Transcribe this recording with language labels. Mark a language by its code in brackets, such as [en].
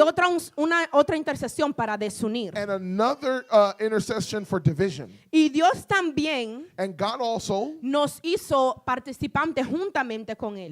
[es] otra intercesión para desunir. [en] and another intercession for division. [es] Y Dios también [en] And God also [es] nos hizo participantes juntamente con él